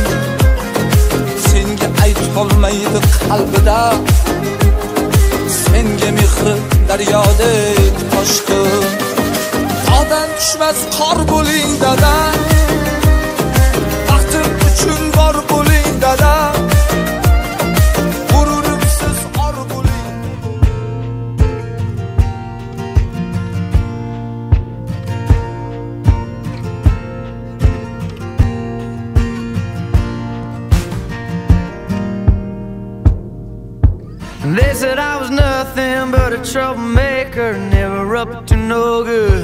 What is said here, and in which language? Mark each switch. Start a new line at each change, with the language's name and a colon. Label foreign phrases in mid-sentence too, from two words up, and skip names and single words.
Uzbek: Senga aytolmaydi qalbida, senga mehri daryodek toshqin. Tog'dan tushmas qor bo'ling dada, baxtim uchun bor bo'ling dada. G'ururimsiz or bo'ling.
English: They said I was nothing but a troublemaker, never up to no good.